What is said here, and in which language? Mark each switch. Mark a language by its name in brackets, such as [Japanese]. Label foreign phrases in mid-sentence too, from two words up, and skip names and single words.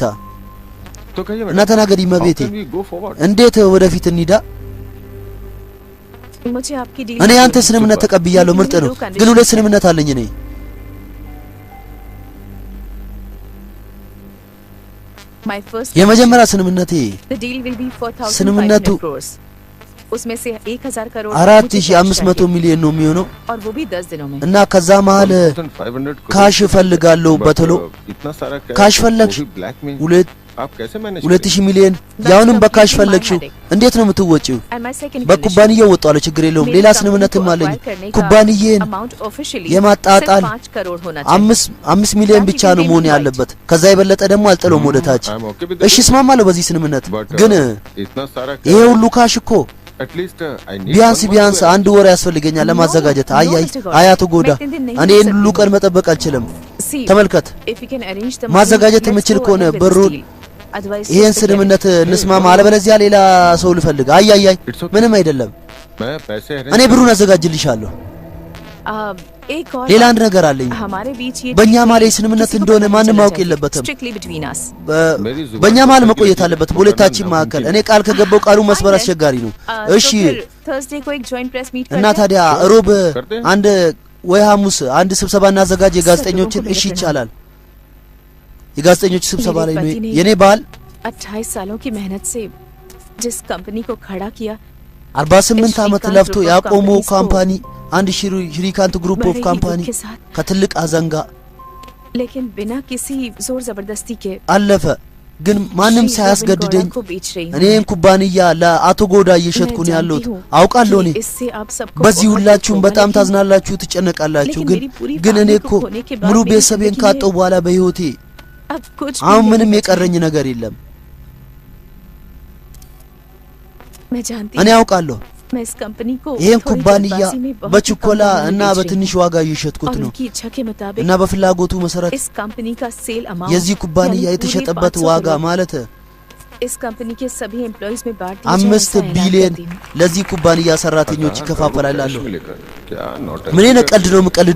[Hindi] तो कहिए [Amharic] እና ተናገሪ መቤቴ [English] How can we go forward? [Amharic] እንዴት ወደፊት እንሂዳ [Hindi] मुझे आपकी डील [Amharic] እኔ አንተ ስልምነት ተቀብያለሁ ምርጥ ነው ግን ሁለት ስልምነት አለኝ እኔ [English] My first [Amharic] የመጀመሪያ ስልምነቴ [English] the deal will be for 1500 [Amharic] ስልምነቱ [Hindi] crores उसमें से 1000 करोड़ [Amharic] 4500 ሚሊዮን ነው የሚሆነው [Hindi] और वो भी 10 दिनों में [Amharic] እና ከዛ መሀል [Hindi] 1500 करोड़ [Amharic] ካሽ እፈልጋለሁ [English] But, [Amharic] በቶሎ [Hindi] इतना सारा cash, [Amharic] ካሽ ፈለግሽ [Hindi] वो भी black में [Amharic] ሁለት [Hindi] आप कैसे मैनेज [Amharic] 2000 ሚሊዮን ያውንም በካሽ ፈለግሽው እንዴት ነው የምትወጪው [English] and my second [Amharic] በኩባንያው ወጣለሁ ችግር የለውም ሌላ ስልምነትም አለኝ ኩባንያዬን [English] amount officially [Amharic] የማጣጣል [Hindi] सिर्फ 5 करोड़ होना चाहिए [Amharic] 5 ሚሊዮን ብቻ ነው መሆን ያለበት ከዛ የበለጠ ደግሞ አልጥለውም ወደታች [English] I'm okay with [Amharic] እሺ [English] it. [Amharic] እስማማለሁ በዚህ ስልምነት [English] But, [Amharic] ግን [Hindi] इतना सारा [Amharic] ይሄ [Hindi] cash, [Amharic] ሁሉ ካሽ እኮ [English] at least I need [Amharic] ቢያንስ [English] one month [Amharic] ቢያንስ [English] to [Amharic] አንድ ወር ያስፈልገኛል ለማዘጋጀት [English] No, [Amharic] አያይ [English] Mr. God. [Amharic] አያቱ ጎዳ [Hindi] मैं 3 दिन नहीं [Amharic] እኔ [Hindi] दे [Amharic] ይህን ሁሉ [Hindi] सकती [Amharic] ቀን መጠበቅ አልችልም [English] See, [Amharic] ተመልከት [English] if you can arrange the [Amharic] ማዘጋጀት [English] money, [Amharic] የምችል [English] let's go [Amharic] ከሆነ [English] ahead with [Amharic] ብሩን [English] this deal. Otherwise, [Amharic] ይሄን [English] just forget [Amharic] ስልምነት [English] it. [Amharic] እንስማማ አለበለዚያ ሌላ ሰው ልፈልግ አያይ [English] It's okay. [Amharic] ምንም አይደለም [Hindi] मैं पैसे arrange [Amharic] እኔ [Hindi] कर- [Amharic] ብሩን አዘጋጅልሻለሁ [Hindi] एक और [Amharic] ሌላ [Hindi] बात, [Amharic] አንድ ነገር አለኝ [Hindi] हमारे बीच ये [Amharic] በእኛ [Hindi] deal [Amharic] ማለ ስልምነት [Hindi] किसी को [Amharic] እንደሆነ [Hindi] पता [Amharic] ማንም [Hindi] नहीं [Amharic] ማወቅ [Hindi] चलना [Amharic] የለበትም [Hindi] चाहिए. [English] Strictly between us. [Hindi] मेरी जुबान [Amharic] በእኛ [Hindi] पर [Amharic] መሀል [Hindi] किसी [Amharic] መቆየት [Hindi] की [Amharic] አለበት [Hindi] जुबान [Amharic] በሁለታችን [Hindi] ना [Amharic] መካከል [Hindi] मुमकिन [Amharic] እኔ ቃል ከገባው ቃሉ መስበር [English] Fine then. [Amharic] አስቸጋሪ ነው እሺ [Hindi] तो फिर Thursday को एक [English] joint press meet [Amharic] እና [Hindi] करते हैं? [Amharic] ታዲያ ሮብ [Hindi] करते हैं? [Amharic] አንድ ወይ ሐሙስ አንድ ስብሰባ እናዘጋጅ የጋዜጠኞችን እሺ ይቻላል የጋዜጠኞች ስብሰባ ላይ ነው የኔ ባል [Hindi] 28 सालों की मेहनत से जिस कंपनी को खड़ा किया [Amharic] 48 ዓመት ለፍቶ ያቆመው ካምፓኒ አንድ ሽሪካንት ግሩፕ ኦፍ [Hindi] बड़े ही [Amharic] ካምፓኒ [Hindi] दुख के साथ, [Amharic] ከትልቅ አዘንጋ [Hindi] लेकिन बिना किसी जोर जबरदस्ती के [Amharic] አለፈ ግን ማንም ሳያስገድደኝ እኔን ኩባንያ ለአቶ ጎዳ እየሸጥኩ ነው ያለሁት። አውቃለሁ እኔ በዚህ ሁላችሁም በጣም ታዝናላችሁ፣ ትጨነቃላችሁ። ግን እኔ እኮ ሙሉ ቤተሰቤን ካጣሁ በኋላ በህይወቴ አሁን ምንም የቀረኝ ነገር የለም። እኔ አውቃለሁ ይሄን ኩባንያ በችኮላ እና በትንሽ ዋጋ እየሸጥኩት ነው እና በፍላጎቱ መሰረት የዚህ ኩባንያ የተሸጠበት ዋጋ ማለት [Hindi] इस कंपनी के सभी एम्प्लॉइज में बांट [Amharic] 5 ቢሊዮን ለዚህ ኩባንያ ሰራተኞች ይከፋፈላሉ። ምን ነው ቀልድ ነው የምቀልደው?